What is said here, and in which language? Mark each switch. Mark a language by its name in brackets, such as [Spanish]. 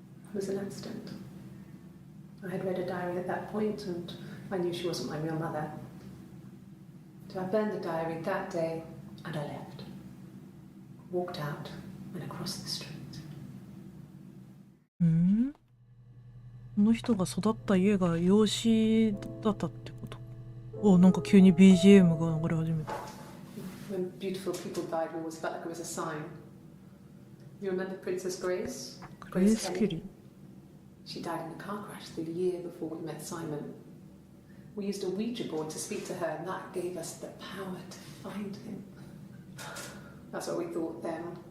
[English] It was an accident. I had read a diary at that point, and I knew she wasn't my real mother. So I burned the diary that day, and I left. Walked out and across the street. [Japanese] この人が育った家が養子だったってこと？お、なんか急に BGM が流れ始めた。 [English] When beautiful people died, we always felt like it was a sign. You remember Princess Grace? Grace Kelly. She died in a car crash the year before we met Simon. We used a Ouija board to speak to her, and that gave us the power to find him. That's what we thought then.